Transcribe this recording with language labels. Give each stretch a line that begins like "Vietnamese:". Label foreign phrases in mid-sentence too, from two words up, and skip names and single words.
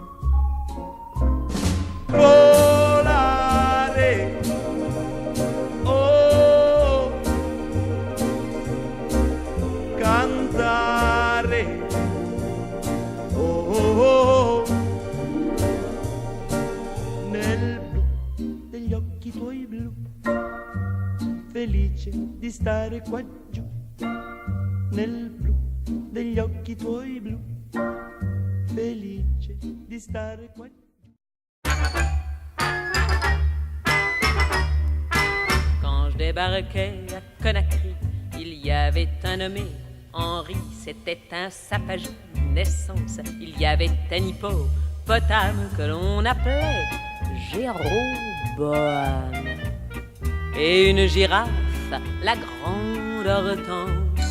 Italian: Volare, oh, cantare, oh, nel blu degli occhi tuoi blu, felice di stare qua giù. Nel blu degli occhi tuoi blu, felice di stare qua giù.
French: Quand je débarquais à Conakry, il y avait un nommé Henri, c'était un sapage naissance. Il y avait un hippopotame que l'on appelait Jéroboam, et une girafe, la grande Hortense.